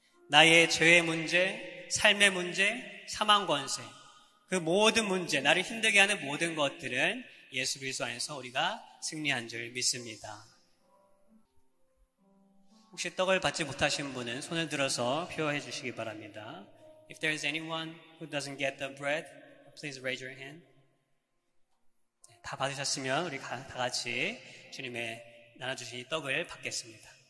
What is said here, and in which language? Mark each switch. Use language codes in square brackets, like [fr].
[ko] 나의 죄의 문제, 삶의 문제, 사망 권세, 그 모든 문제, 나를 힘들게 하는 모든 것들은 예수 그리스도 안에서 우리가 승리한 줄 믿습니다. 혹시 떡을 받지 못하신 분은 손을 들어서 표현해 주시기 바랍니다. [en] If there is anyone who doesn't get the bread, please raise your hand. [ko] 다 받으셨으면 우리 다 같이 주님의 나눠주신 이 떡을 받겠습니다.